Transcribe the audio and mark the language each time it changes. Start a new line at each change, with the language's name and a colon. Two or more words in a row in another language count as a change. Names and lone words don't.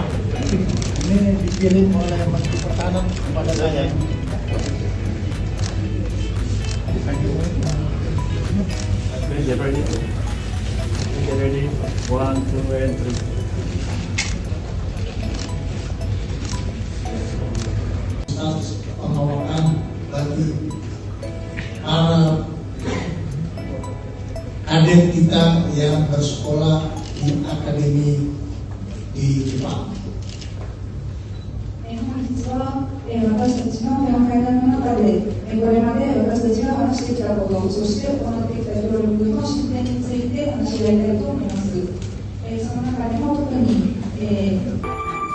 Indonesian: Ini dikirim oleh Menteri Pertahanan kepada saya.
English: Get ready. Get ready. 1, 2, and 3.
Indonesian: Penolakan bagi para adik kita yang bersekolah di akademi di Jepang.
Japanese: 本日は私たちのこの会談の中でこれまで私たちが話してきたこと、そして行ってきた協力の進展について話し合いたいと思います。その中でも特に